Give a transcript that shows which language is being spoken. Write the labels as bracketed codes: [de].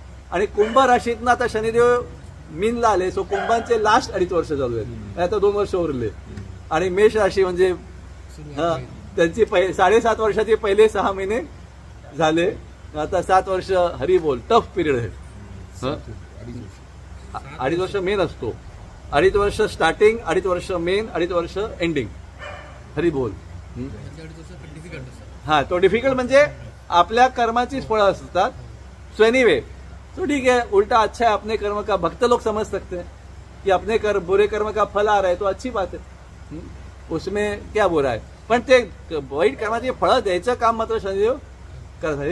[mr] आणि कुंभ राशीतनं आता शनिदेव मीनला आले. सो कुंभांचे लास्ट 2.5 वर्ष चालू आहेत, आता 2 वर्ष उरले. आणि मेष राशी म्हणजे त्यांची 7.5 वर्षाचे पहिले 6 महिने झाले. आता 7 वर्ष हरी बोल टफ पिरियड आहे. 2.5 वर्ष मेन असतो, 2.5 वर्ष स्टार्टिंग, 2.5 वर्ष मेन, 2.5 वर्ष एंडिंग. हरी बोल. तो डिफिकल्ट म्हणजे आपल्या कर्माचीच फळं असतात. [hi] सो एनीवे, तो ठीक है, उल्टा अच्छा है. अपने कर्म का भक्त लोग समझ सकते हैं कि अपने बुरे कर्म का फल आ रहा है तो अच्छी बात है, उसमें क्या बुरा है. [mr] पण ते वाईट कर्माची फळं द्यायचं काम मात्र शनिदेव करतात.